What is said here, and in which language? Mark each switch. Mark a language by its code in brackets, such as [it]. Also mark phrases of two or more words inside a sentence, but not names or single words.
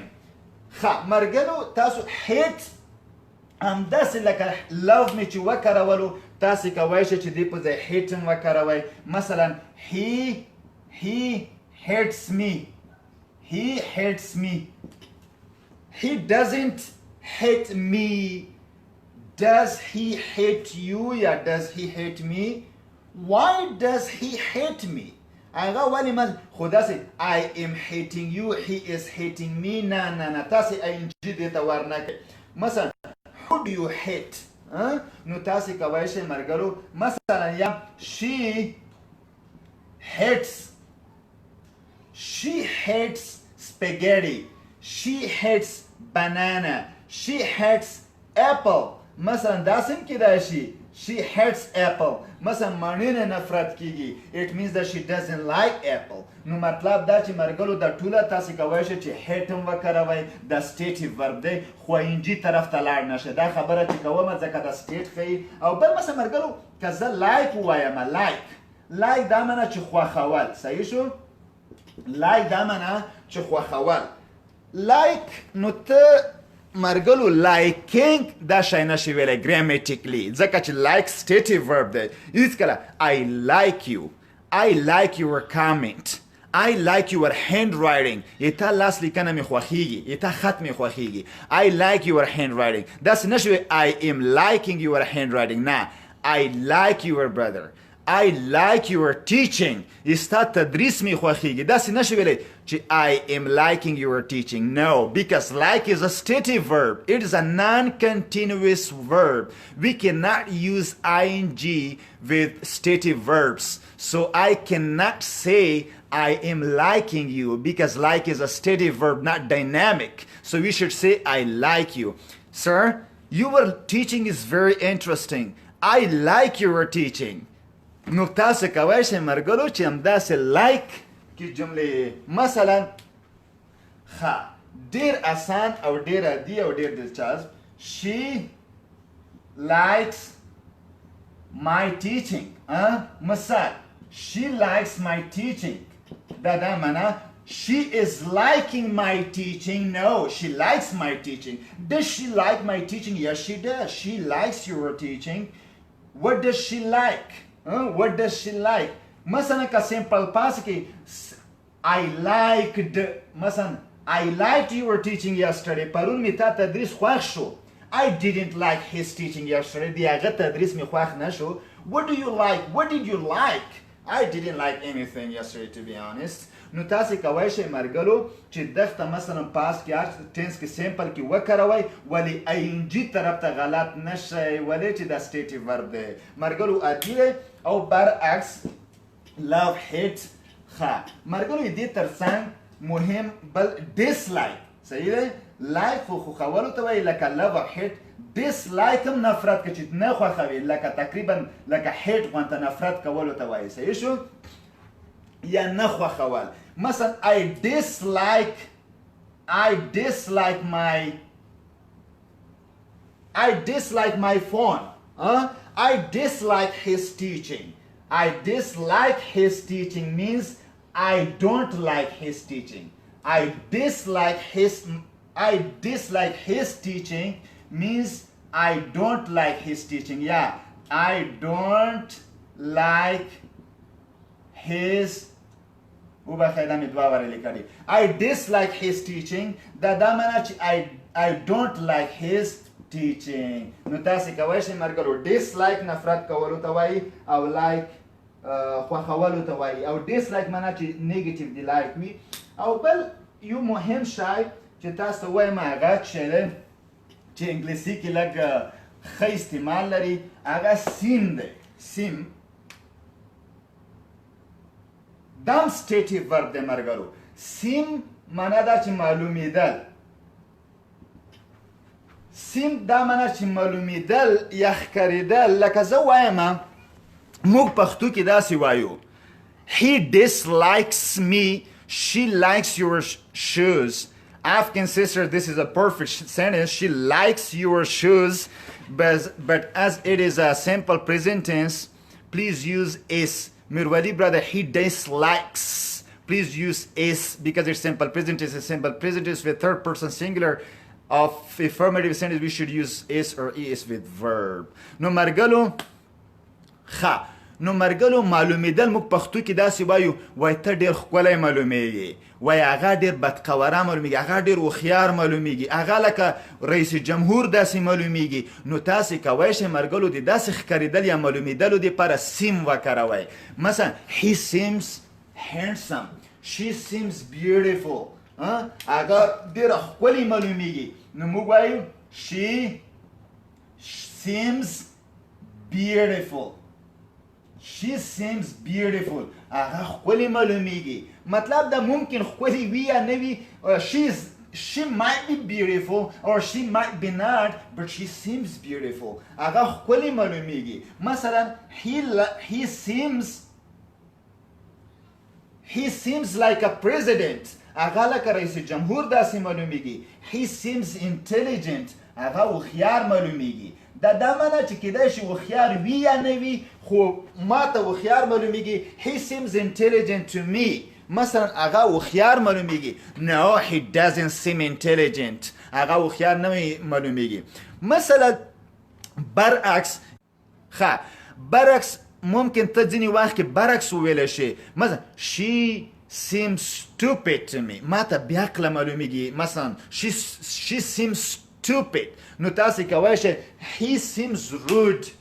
[ps] مرګلو تاسو hate همداسې لکه love مې چې وکارولو تاسې کولی شئ چې دې په ځای hate هم وکاروئ. [en] مثلا he hates me. He hates me. He doesn't hate me. Does he hate you? Yeah, does he hate me? Why does he hate me? [ps] هغه ولې ما خو داسې [en] I am hating you, he is hating me. [ps] نه تاسې ing دې ته ورنکړئ. مثلا [en] who do you hate? [ps] نو تاسې کولی شئ ملګرو مثلا یا [en] she hates spaghetti. She hates banana. She hates apple. [ps] مثلا داسې هم کېدای شي [en] she hates apple. [ps] مثلا مڼې نه نفرت کیږي. [en] It means that she doesn't like apple. [ps] نو مطلب دا چې مرګلو دا ټوله تاسې کولی شئ چې hate هم وکاروئ. دا [en] stative verb [ps] دی خو انجي طرف ته لاړ نشئ. دا خبره چې کومه ځکه دا state ښیي. او بل مثلا مرګلو که زه like ووایم like دا معنی چې خوښول. صحیح شو؟ like دا معنی چې خوښول. like نو ته مرګلو liking دا شی نشي ویلی grammatically ځکه چې [en] like stative verb [ps] دی. [en] هیڅکله I like you, I like your comment, I like your handwriting. [ps] تا لاس لیکنه مې خوښیږي, تا خط مې خوښیږي. [en] I like your handwriting. [ps] داسې نشي ویلی [en] I am liking your handwriting. نه, I like your brother, I like your teaching. [ps] ستا تدریس مې خوښیږي. داسې نشي ویلی چې [en] I am liking your teaching. No, because like is a stative verb. It is a non-continuous verb. We cannot use ing with stative verbs. So I cannot say I am liking you because like is a stative verb, not dynamic. So we should say I like you. Sir, your teaching is very interesting. I like your teaching. [ps] نو تاسو کولی شئ مرګلو چې همداسې like کې جملې مثلا ډېر اسان او ډېر عادي او ډېر دلچسپ [en] she likes my teaching. مثال she likes my teaching. [ps] دا معنی [en] she is liking my teaching. No, she likes my teaching. Does she like my teaching? Yes, she does. She likes your teaching. What does she like? What does she like? [ps] مثلا که [en] simple past کې I liked مثلا I liked your teaching yesterday. [ps] پرون می تا تدریس خوښ شو. [en] I didn't like his teaching yesterday. [ps] دی هغه تدریس می خوښ نشو. [en] What do you like? What did you like? I didn't like anything yesterday, to be honest. [ps] نو تاسې کولی شئ مرګلو چې دغه مثلا پاس کې هر ټینس کې سیمپل کې وکاروئ ولې ing طرف ته غلط نشئ ولې چې دا [en] stative verb [ps] دی مرګلو عادي دی او برعکس [en] love hate [ps] مرګلو دې ترڅنګ مهم بل dislike. صحیح دی like خو خوښولو ته وایي لکه love او hate. dislike هم نفرت که چې نه خوښوي لکه تقریبا لکه hate غوندې نفرت کولو ته وایي. صحیح شو یا نه خوښول. مثلا [en] I dislike my phone. I dislike his teaching. I dislike his teaching means I don't like his teaching. I dislike his teaching means I don't like his teaching. Yeah, I don't like his I dislike his teaching. [ps] دا معنی چې [en] I don't like his teaching. [ps] نو تاسې کولی شئ مرګلو dislike نفرت کولو ته وایي او like خوښولو ته وایي او dislike معنی چې negative دی like وي. او بل یو مهم شی چې تاسو ته وایم هغه شی دی چې انګلیسي کې لږ ښه استعمال لري هغه سیم دی. سیم دام [en] stative verb [ps] دی مرګلو. سیم معنی دا چې معلومیدل. سیم دا معنی چې معلومیدل یا ښکارېدل لکه زه وایم موږ پښتو کې داسې وایو [en] he dislikes me, she likes your shoes. African sister, this is a perfect sentence. She likes your shoes, but as it is a simple present tense, please use is. Mirwali brother, he dislikes. please use is because it's simple present is a simple present is with third person singular of affirmative sentence. We should use is or is with verb. [ps] نو مرګلو نو مرګلو معلومیدل موږ پښتو کې داسې وایو وای ته ډېر ښکلی معلومیږي وای هغه ډېر بدقواره معلومیږي هغه ډېر هوښیار معلومیږي هغه لکه رئیس جمهور داسې معلومیږي نو تاسې کوی شئ مرګلو د داسې ښکارېدل یا معلومیدلو دپاره سیم وکاروئ مثلا [en] he seems handsome she seems beautiful [ps] هغه ډېره ښکلې معلومیږي نو موږ وایو [en] she seems beautiful she seems beautiful [ps] هغه ښکلې معلومیږي مطلب دا ممکن ښکلې وي یا نه وي [en] she might be beautiful or she might be not but she seems beautiful [ps] هغه ښکلې معلومیږي مثلا [en] he seems like a president [ps] هغه لکه رئیس جمهور داسې معلومیږي [en] he seems intelligent [ps] هغه هوښیار معلومیږي دا معنا چې کېدای شي هوښیار وي یا نه وي خو ما ته هوښیار معلومیږي [en] he seems intelligent to me [ps] مثلا هغه هوښیار معلومیږي [en] no he doesn't seem intelligent [ps] هغه هوښیار نه معلومیږي مثلا برعکس برعکس ممکن ته ځینې وخت کې برعکس وویلی شي مثلا [en] she seems stupid to me [ps] ما ته بې عقله معلومیږي مثلا [en] she seems stupid [ps] نو تاسې کولی شئ [en] he seems rude